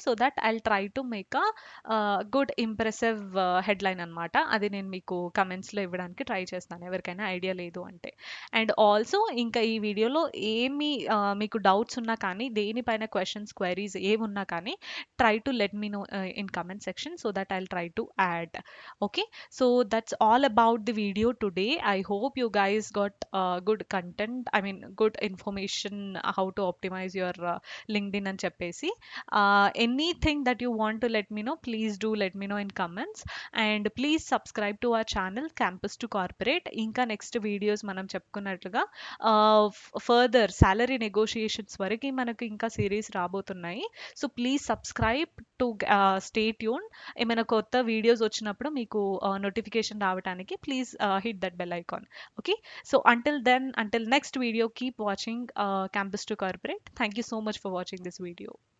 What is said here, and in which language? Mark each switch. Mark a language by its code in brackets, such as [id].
[en] So that I'll try to make good impressive headline అనమాట. [te] అది నేను మీకు కమెంట్స్‌లో ఇవ్వడానికి ట్రై చేస్తాను ఎవరికైనా ఐడియా లేదు అంటే. అండ్ ఆల్సో ఇంకా ఈ వీడియోలో ఏమి మీకు డౌట్స్ ఉన్నా కానీ, దేనిపైన క్వెషన్స్, క్వెరీస్ ఏమున్నా కానీ [en] Try to let me know in comment section so that I'll try to add. Okay, so that's all about the video today. I hope you guys got good content, I mean good information how to optimize your LinkedIn [te] అని చెప్పేసి. [en] Anything that you want to let me know, please do let me know in comments. And please subscribe to our channel Campus to Corporate. [te] ఇంకా next videos మనం చెప్పుకున్నట్లుగా further salary negotiations వరకు మనకు ఇంకా series రాబోతున్నాయి. [en] So please subscribe to stay tune. [te] ఏమైనా కొత్త videos వచ్చినప్పుడు మీకు నోటిఫికేషన్ రావడానికి [en] Please hit that bell icon. Okay, so until then, until next video, keep watching Campus to Corporate. Thank you so much for watching this video.